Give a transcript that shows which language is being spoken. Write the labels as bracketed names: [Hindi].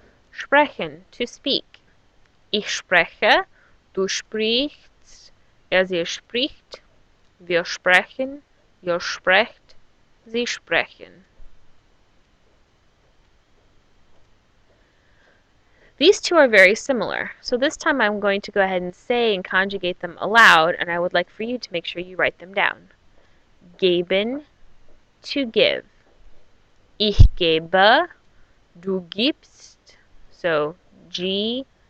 [German] Sprechen, [English] to speak. [German] Ich spreche, du sprichst, sie spricht, wir sprechen, ihr sprecht, sie sprechen. [English] These two are very similar, so this time I'm going to go ahead and say and conjugate them aloud, and I would like for you to make sure you write them down. Geben, to give. [German] Ich gebe, du gibst, [English] so [German] G-I-B-S-T.